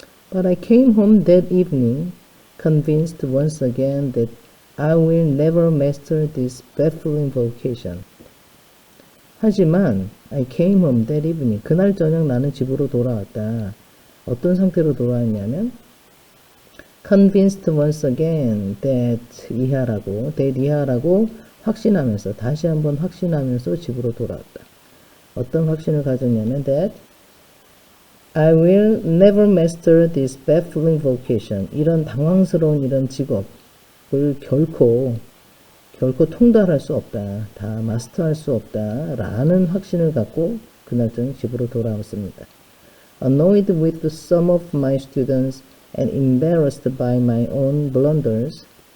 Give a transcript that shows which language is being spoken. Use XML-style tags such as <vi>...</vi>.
<en>But I came home that evening, convinced once again that I will never master this baffling vocation.</en> <ko>하지만</ko> <en>I came home that evening.</en> <ko>그날 저녁 나는 집으로 돌아왔다. 어떤 상태로 돌아왔냐면</ko> <en>convinced once again that</en> <ko>이하라고 확신하면서 다시 한번 확신하면서 집으로 돌아왔다. 어떤 확신을 가졌냐면</ko> <en>that I will never master this baffling vocation.</en> <ko>이런 당황스러운 이런 직업을 결코 통달할 수 없다. 다 마스터할 수 없다. 라는 확신을 갖고 그날 저녁 집으로 돌아왔습니다.</ko> <en>Annoyed with some of my students and embarrassed by my own blunders.</en>